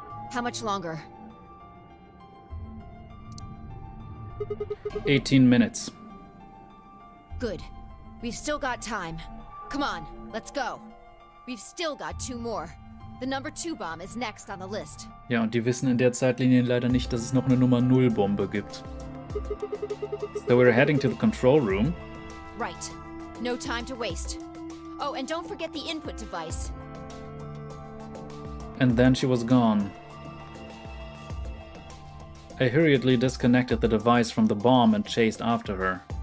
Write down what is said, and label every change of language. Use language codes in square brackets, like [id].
[en] How much longer? 18 minutes. Good. We've still got time. Come on, let's go. We've still got 2 more. The number 2 bomb is next on the list. [de] Ja, und die wissen in der Zeitlinie leider nicht, dass es noch eine Nummer 0 Bombe gibt. [en] So we're heading to the control room. Right. No time to waste. Oh, and don't forget the input device. And then she was gone. I hurriedly disconnected the device from the bomb and chased after her.